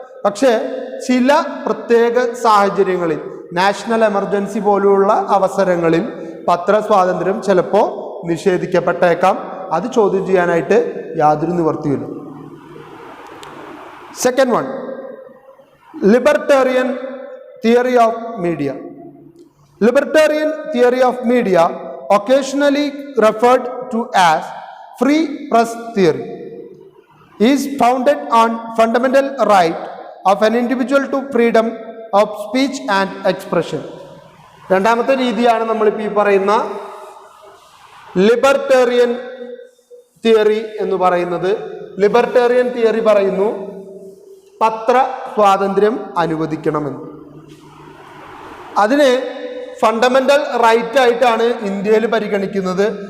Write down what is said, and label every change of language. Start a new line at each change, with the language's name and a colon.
Malayalam: പക്ഷേ ചില പ്രത്യേക സാഹചര്യങ്ങളിൽ, നാഷണൽ എമർജൻസി പോലുള്ള അവസരങ്ങളിൽ പത്രസ്വാതന്ത്ര്യം ചിലപ്പോൾ നിഷേധിക്കപ്പെട്ടേക്കാം. അത് ചോദ്യം ചെയ്യാനായിട്ട് യാതൊരു നിവൃത്തിയില്ല.
English: Second one, libertarian theory of media. Libertarian theory of media, occasionally referred to as free press theory, is founded on fundamental right of an individual to freedom of speech and expression.
Malayalam: രണ്ടാമത്തെ രീതിയാണ് നമ്മളിപ്പോൾ ഈ പറയുന്ന libertarian theory എന്ന് പറയുന്നത്. Libertarian theory പറയുന്നു പത്ര സ്വാതന്ത്ര്യം അനുവദിക്കണമെന്ന്. അതിന് ഫണ്ടമെന്റൽ റൈറ്റ് ആയിട്ടാണ് ഇന്ത്യയിൽ പരിഗണിക്കുന്നത്.